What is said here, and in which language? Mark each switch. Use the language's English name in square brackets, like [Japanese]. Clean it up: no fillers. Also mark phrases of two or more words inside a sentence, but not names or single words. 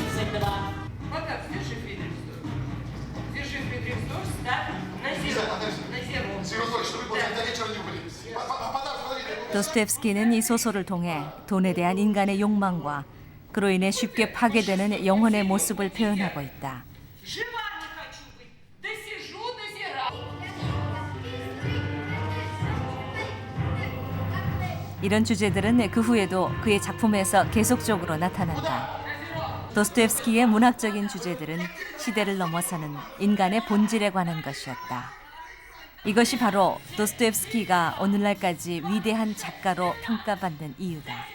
[Russian] Вот так, держи Фридрихсдорф. Держи Фридрихсдорф, ставь на зеро. На зеро. Сергей чтобы вы до вечера не убыли. Подожди. [Korean] 도스토옙스키는 이 소설을 통해 돈에 대한 인간의 욕망과 그로 인해 쉽게 파괴되는 영혼의 모습을 표현하고 있다. [Russian] Жива не хочу быть. Досижу, дозираю. [Korean] 이런 주제들은 그 후에도 그의 작품에서 계속적으로 나타난다. 도스토옙스키의 문학적인 주제들은 시대를 넘어서는 인간의 본질에 관한 것이었다. 이것이 바로 도스토옙스키가 오늘날까지 위대한 작가로 평가받는 이유다.